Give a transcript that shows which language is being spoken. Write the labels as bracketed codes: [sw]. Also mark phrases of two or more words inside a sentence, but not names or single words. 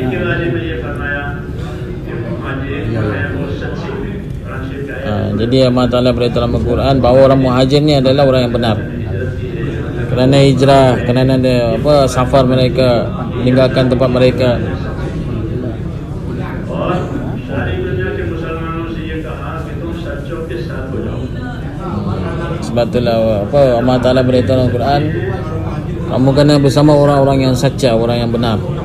[hi] के बारे में ये फरमाया कि मुहाजिरीन जो है वो सच्चे [ms] jadi Allah Ta'ala beritahu dalam Al-Quran bahawa orang muhajir ni adalah orang yang benar. Kerana hijrah, kerana apa safar mereka, meninggalkan tempat mereka. Sebab itulah apa Allah Ta'ala beritahu dalam Al-Quran, kamu kena bersama orang-orang yang sacha, orang yang benar.